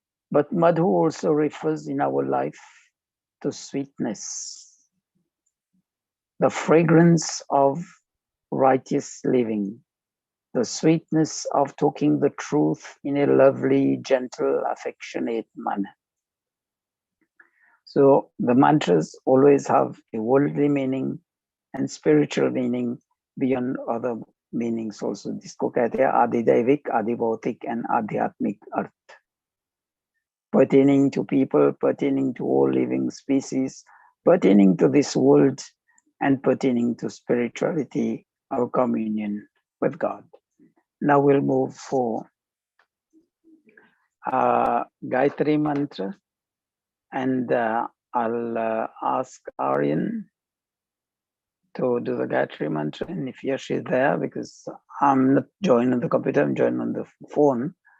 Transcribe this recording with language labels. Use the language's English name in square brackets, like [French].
[English] But madhu also refers in our life to sweetness, the fragrance of righteous living, the sweetness of talking the truth in a lovely, gentle, affectionate manner. So the mantras always have a worldly meaning and spiritual meaning beyond other meanings also. [Hindi] जिसको कहते हैं आधिदैविक, आधिभौतिक and आध्यात्मिक अर्थ. [English] Pertaining to people, pertaining to all living species, pertaining to this world, and pertaining to spirituality, our communion with God. Now we'll move for Gayatri Mantra, and I'll ask Aryan to do the Gayatri Mantra, and if Yash is there, because I'm not joined on the computer, I'm joined on the phone.